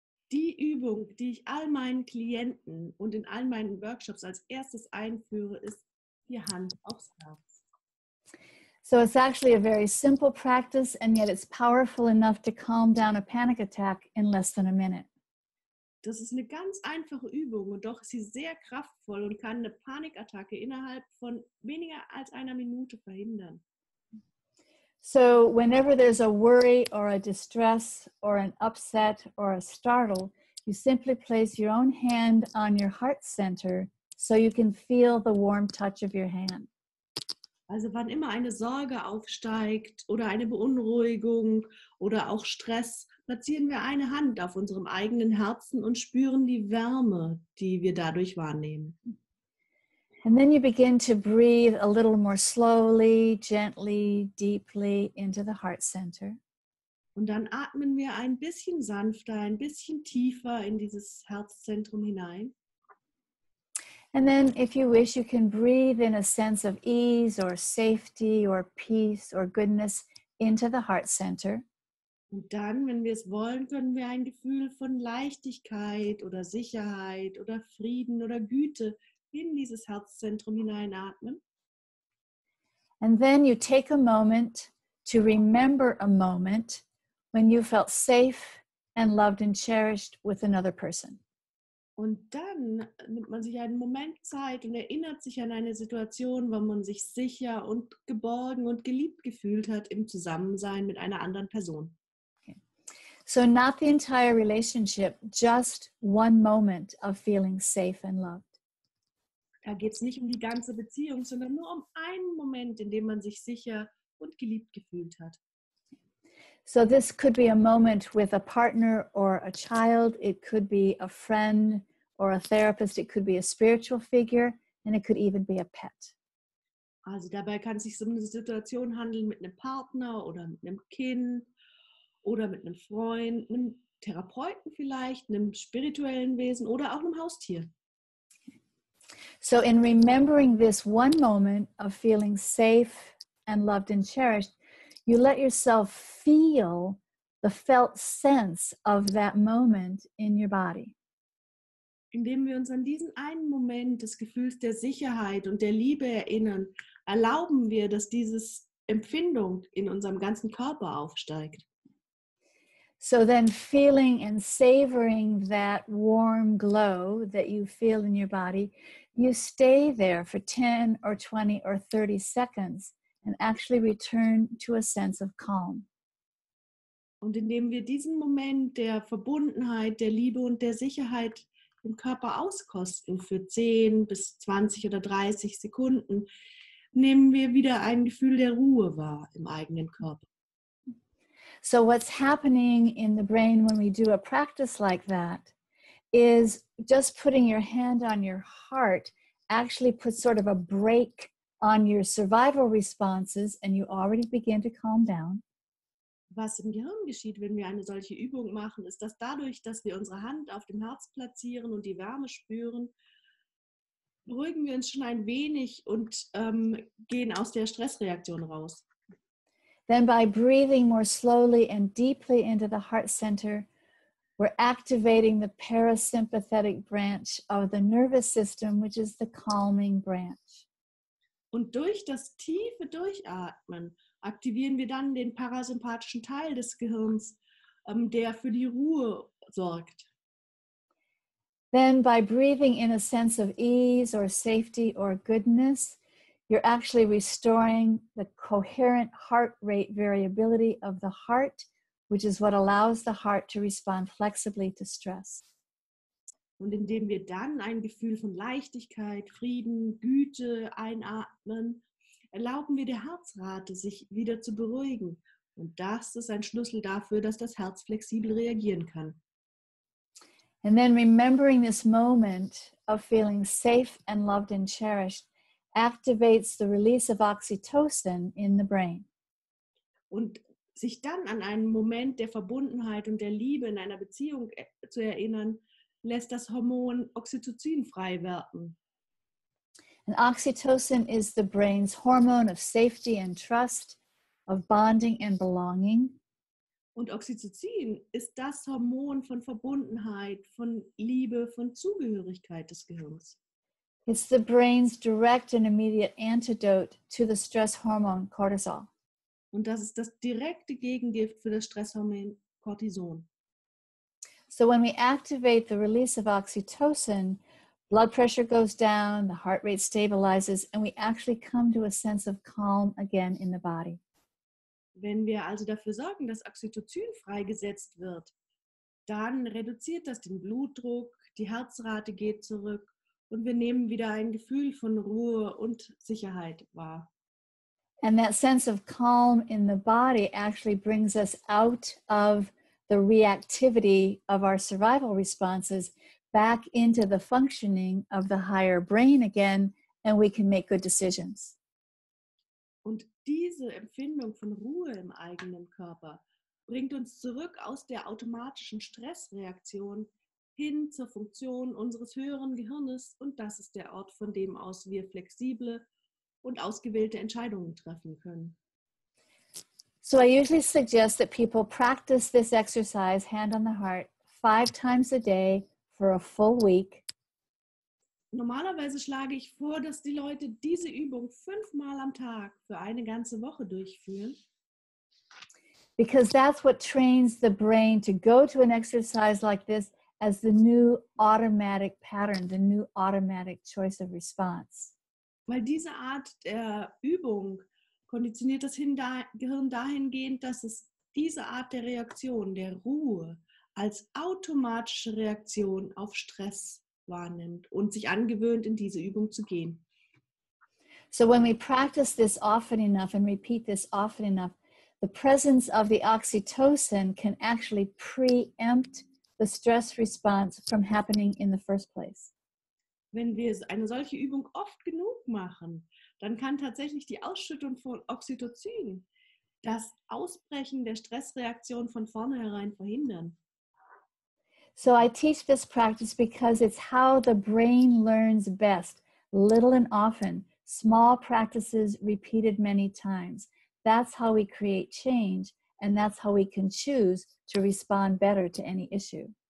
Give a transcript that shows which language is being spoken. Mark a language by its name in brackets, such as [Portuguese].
[German] Die Übung, die ich all meinen Klienten und in all meinen Workshops als erstes einführe, ist die Hand aufs Herz. [English] So it's actually a very simple practice, and yet it's powerful enough to calm down a panic attack in less than a minute. [German] Das ist eine ganz einfache Übung und doch ist sie sehr kraftvoll und kann eine Panikattacke innerhalb von weniger als einer Minute verhindern. [English] So whenever there's a worry or a distress or an upset or a startle, you simply place your own hand on your heart center so you can feel the warm touch of your hand. [German] Also wann immer eine Sorge aufsteigt oder eine Beunruhigung oder auch Stress, platzieren wir eine Hand auf unserem eigenen Herzen und spüren die Wärme, die wir dadurch wahrnehmen. [English] And then you begin to breathe a little more slowly, gently, deeply into the heart center. [German] Und dann atmen wir ein bisschen sanfter, ein bisschen tiefer in dieses Herzzentrum hinein. [English] And then if you wish, you can breathe in a sense of ease or safety or peace or goodness into the heart center. [German] Und dann, wenn wir es wollen, können wir ein Gefühl von Leichtigkeit oder Sicherheit oder Frieden oder Güte in dieses Herzzentrum hineinatmen. [English] And then you take a moment to remember a moment when you felt safe and loved and cherished with another person. [German] Und dann nimmt man sich einen Moment Zeit und erinnert sich an eine Situation, wo man sich sicher und geborgen und geliebt gefühlt hat im Zusammensein mit einer anderen Person. [English] Okay. So not the entire relationship, just one moment of feeling safe and loved. [German] Da geht es nicht um die ganze Beziehung, sondern nur um einen Moment, in dem man sich sicher und geliebt gefühlt hat. [English] So this could be a moment with a partner or a child. It could be a friend or a therapist. It could be a spiritual figure, and it could even be a pet. [German] Also dabei kann es sich um eine Situation handeln mit einem Partner oder mit einem Kind oder mit einem Freund, einem Therapeuten vielleicht, einem spirituellen Wesen oder auch einem Haustier. [English] So in remembering this one moment of feeling safe and loved and cherished, you let yourself feel the felt sense of that moment in your body. [German] Indem wir uns an diesen einen Moment des Gefühls der Sicherheit und der Liebe erinnern, erlauben wir, dass diese Empfindung in unserem ganzen Körper aufsteigt. [English] So then feeling and savoring that warm glow that you feel in your body, you stay there for 10 or 20 or 30 seconds and actually return to a sense of calm. [German] Und indem wir diesen Moment der Verbundenheit, der Liebe und der Sicherheit im Körper auskosten für 10 bis 20 oder 30 Sekunden, nehmen wir wieder ein Gefühl der Ruhe wahr im eigenen Körper. [English] So what's happening in the brain when we do a practice like that is just putting your hand on your heart actually puts sort of a brake on your survival responses, and you already begin to calm down. [German] Was im Gehirn geschieht, wenn wir eine solche Übung machen, ist, dass dadurch, dass wir unsere Hand auf dem Herz platzieren und die Wärme spüren, beruhigen wir uns schon ein wenig und gehen aus der Stressreaktion raus. [English] Then by breathing more slowly and deeply into the heart center, we're activating the parasympathetic branch of the nervous system, which is the calming branch. [German] Und durch das tiefe Durchatmen aktivieren wir dann den parasympathischen Teil des Gehirns, der für die Ruhe sorgt. [English] Then by breathing in a sense of ease or safety or goodness, you're actually restoring the coherent heart rate variability of the heart, which is what allows the heart to respond flexibly to stress. [German] Und indem wir dann ein Gefühl von Leichtigkeit, Frieden, Güte einatmen, erlauben wir der Herzrate, sich wieder zu beruhigen. Und das ist ein Schlüssel dafür, dass das Herz flexibel reagieren kann. [English] And then remembering this moment of feeling safe and loved and cherished activates the release of oxytocin in the brain. [German] Und sich dann an einen Moment der Verbundenheit und der Liebe in einer Beziehung zu erinnern, lässt das Hormon Oxytocin frei werden. [English] And oxytocin is the brain's hormone of safety and trust, of bonding and belonging. [German] Und Oxytocin ist das Hormon von Verbundenheit, von Liebe, von Zugehörigkeit des Gehirns. [English] It's the brain's direct and immediate antidote to the stress hormone cortisol. [German] Und das ist das direkte Gegengift für das Stresshormon Cortison. [English] So when we activate the release of oxytocin, blood pressure goes down, the heart rate stabilizes, and we actually come to a sense of calm again in the body. [German] Wenn wir also dafür sorgen, dass Oxytocin freigesetzt wird, dann reduziert das den Blutdruck, die Herzrate geht zurück und wir nehmen wieder ein Gefühl von Ruhe und Sicherheit wahr. [English] And that sense of calm in the body actually brings us out of the reactivity of our survival responses back into the functioning of the higher brain again, and we can make good decisions. [German] Und diese Empfindung von Ruhe im eigenen Körper bringt uns zurück aus der automatischen Stressreaktion hin zur Funktion unseres höheren Gehirnes, und das ist der Ort, von dem aus wir flexible und ausgewählte Entscheidungen treffen können. [English] So I usually suggest that people practice this exercise, hand on the heart, 5 times a day for a full week. [German] Normalerweise schlage ich vor, dass die Leute diese Übung 5-mal am Tag für eine ganze Woche durchführen. [English] Because that's what trains the brain to go to an exercise like this as the new automatic pattern, the new automatic choice of response. [German] Weil diese Art der Übung konditioniert das Gehirn dahingehend, dass es diese Art der Reaktion, der Ruhe, als automatische Reaktion auf Stress wahrnimmt und sich angewöhnt, in diese Übung zu gehen. [English] So when we practice this often enough and repeat this often enough, the presence of the oxytocin can actually preempt the stress response from happening in the first place. [German] Wenn wir eine solche Übung oft genug machen, dann kann tatsächlich die Ausschüttung von Oxytocin das Ausbrechen der Stressreaktion von vornherein verhindern. [English] So I teach this practice because it's how the brain learns best, little and often, small practices repeated many times. That's how we create change, and that's how we can choose to respond better to any issue.